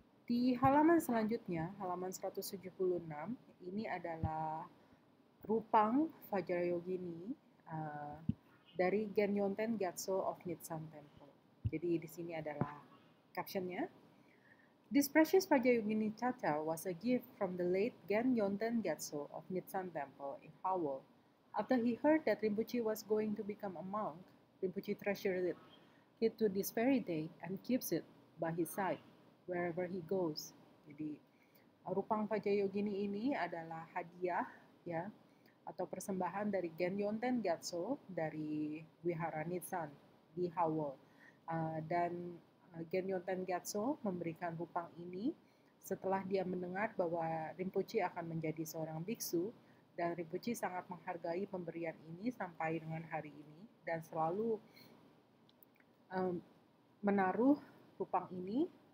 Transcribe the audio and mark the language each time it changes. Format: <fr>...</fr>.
<id>Di halaman selanjutnya, halaman 176, ini adalah Rupang Vajrayogini dari Gengyonten Gyatso of Nitsan Temple. Jadi di sini adalah captionnya.</id> <en>"This precious Vajrayogini Chacha was a gift from the late Gengyonten Gyatso of Nitsan Temple in Howell. After he heard that Rinpoche was going to become a monk, Rinpoche treasured it to this very day and keeps it by his side wherever he goes."</en> <id>Jadi Rupang Vajrayogini ini adalah hadiah, ya, atau persembahan dari Gengyonten Gyatso dari Wihara Nitsan di Howell. Dan Gengyonten Gyatso memberikan rupang ini setelah dia mendengar bahwa Rinpoche akan menjadi seorang biksu, dan Rinpoche sangat menghargai pemberian ini sampai dengan hari ini, dan selalu menaruh rupang ini</id>